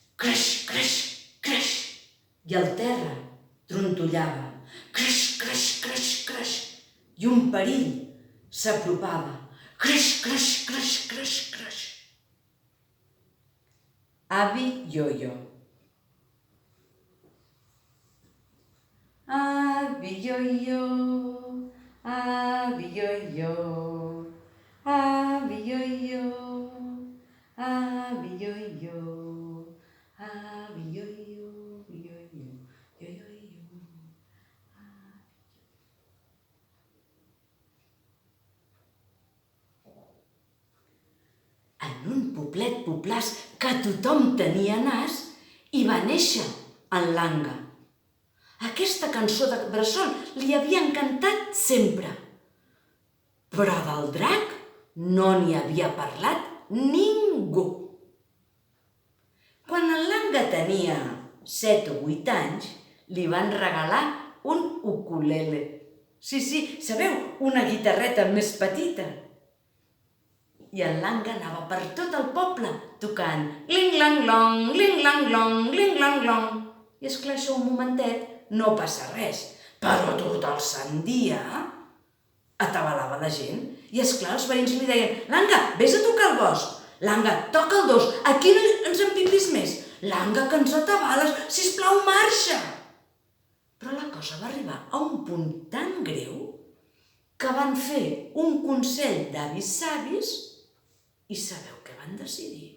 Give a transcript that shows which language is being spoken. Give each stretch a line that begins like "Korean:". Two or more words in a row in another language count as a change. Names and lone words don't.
Catalan: creix, creix, creix. I el terra trontollava, creix, creix, creix, creix. I un perill s'apropava, creix, creix, creix, creix, creix. Avi Ioio. Avi Ioio, Avi Ioio, Avi Ioio, Avi Ioio, Avi Ioio, Ioio, Ioio. En un poblet poblàs que tothom tenia nas, hi va néixer en Langa. Aquesta cançó de bressol li havia encantat sempre. Però del drac no n'hi havia parlat ningú. Quan en Langa tenia 7 o 8 anys, li van regalar un ukulele. Sí, sabeu, una guitarreta més petita. I en Langa anava per tot el poble tocant ling-lang-long, ling-lang-long, ling-lang-long. I esclar, això un momentet no passa res, però tot el sant dia atabalava la gent. I esclar, els veïns li deien: Langa, vés a tocar el bosc. Langa, toca el 2, aquí no ens empipis més. Langa, que ens atabales, sisplau, marxa. Però la cosa va arribar a un punt tan greu que van fer un consell d'avis savis i sabeu què van decidir?